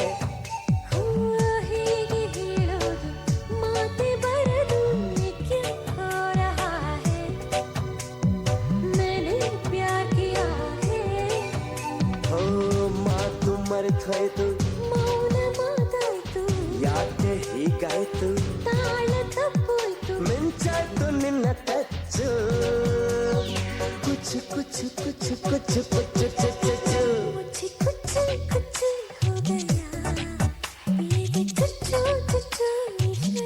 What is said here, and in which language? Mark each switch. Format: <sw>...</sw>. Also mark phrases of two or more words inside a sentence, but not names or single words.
<kn>ಹೇಗೆ ಹೇಳೋದು ಮಾತೆ ಬರದು</kn> <hi>क्या हो रहा है मैंने प्यार किया है</hi> <kn>ओ ಮಾತು ಮರೆತೋಯ್ತು ಮೌನ ಮಾತಾಯ್ತು ಯಾಕೆ ಹೀಗಾಯ್ತು ತಾಳ ತಪ್ಪೋಯ್ತು ಮಿಂಚಾಯ್ತು ನಿನ್ನ ಟಚ್ಚು</kn> <hi>कुछ कुछ कुछ कुछ कुछ चुच मुझे कुछ कुछ हो गया ये चुच्चू चुच्चू विषय</hi>